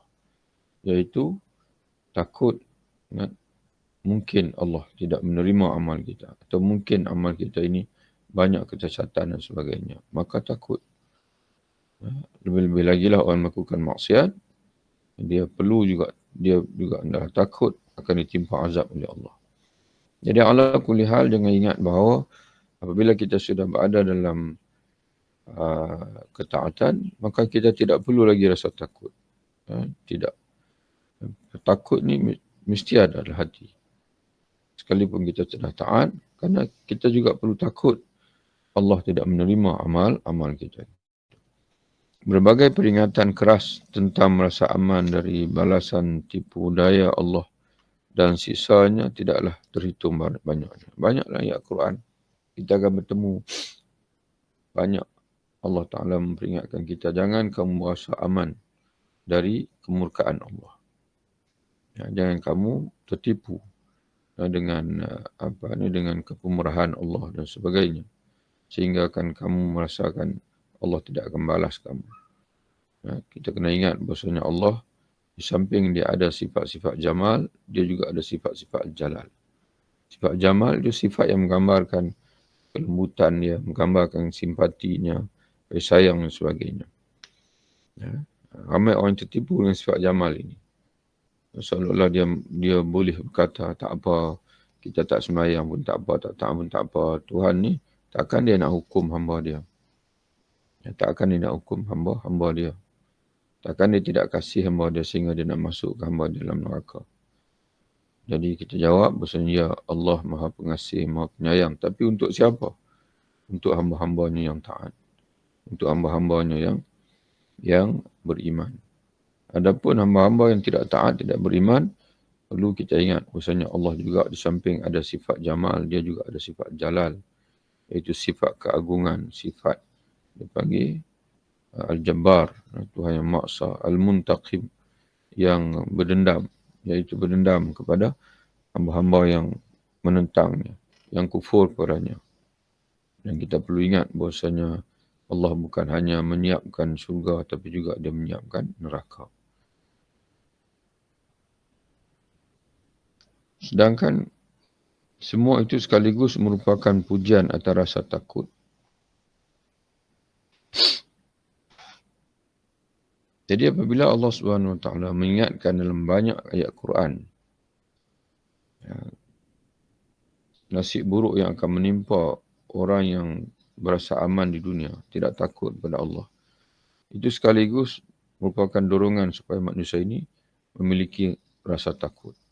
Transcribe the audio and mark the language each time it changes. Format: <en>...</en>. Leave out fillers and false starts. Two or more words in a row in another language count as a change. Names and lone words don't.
<ms>Iaitu takut mungkin Allah tidak menerima amal kita, atau mungkin amal kita ini banyak kecacatan dan sebagainya. Maka takut. Lebih-lebih lagi lah orang melakukan maksiat, dia juga adalah takut akan ditimpa azab oleh Allah. Jadi</ms> <ar>على كل حال,</ar> <ms>jangan ingat bahawa apabila kita sudah berada dalam ketaatan, maka kita tidak perlu lagi rasa takut. Tidak. Takut ni mesti ada dalam hati. Sekalipun kita sudah taat, kerana kita juga perlu takut Allah tidak menerima amal kita. Berbagai peringatan keras tentang merasa aman dari balasan tipu daya Allah dan sisanya tidaklah terhitung banyaknya. Banyaklah ayat Quran. Kita akan bertemu banyak. Allah Ta'ala memperingatkan kita, jangan kamu merasa aman dari kemurkaan Allah. Jangan kamu tertipu dengan dengan kepemurahan Allah dan sebagainya, sehingga akan kamu merasakan Allah tidak akan balas kamu. Kita kena ingat bahasanya Allah, di samping dia ada sifat-sifat jamal, dia juga ada sifat-sifat jalal. Sifat jamal dia sifat yang menggambarkan kelembutan dia, menggambarkan simpatinya, kasih sayang dan sebagainya. Ramai orang tertipu dengan sifat jamal ini. Seolah-olah dia boleh berkata, tak apa, kita tak sembahyang pun tak apa, tak taat pun tak apa. Tuhan ni takkan dia nak hukum hamba dia. Takkan dia nak hukum hamba dia. Takkan dia tidak kasih hamba dia sehingga dia nak masuk ke hamba dia dalam neraka. Jadi kita jawab bahasanya, ya Allah Maha Pengasih, Maha Penyayang. Tapi untuk siapa? Untuk hamba-hambanya yang taat. Untuk hamba-hambanya yang beriman. Adapun hamba-hamba yang tidak taat, tidak beriman, perlu kita ingat bahasanya Allah juga di samping ada sifat jamal, dia juga ada sifat jalal. Iaitu sifat keagungan, sifat dipanggil Al-Jabbar, Tuhan yang maksa, Al-Muntaqim, yang berdendam, iaitu berdendam kepada hamba-hamba yang menentangnya, yang kufur kepadanya. Dan kita perlu ingat bahawasanya Allah bukan hanya menyiapkan syurga tapi juga dia menyiapkan neraka. Sedangkan semua itu sekaligus merupakan pujian atas rasa takut. Jadi apabila Allah</ms> <ar>سبحانه وتعالى</ar> <ms>mengingatkan dalam banyak ayat Quran nasib buruk yang akan menimpa orang yang berasa aman di dunia, tidak takut kepada Allah, itu sekaligus merupakan dorongan supaya manusia ini memiliki rasa takut.</ms>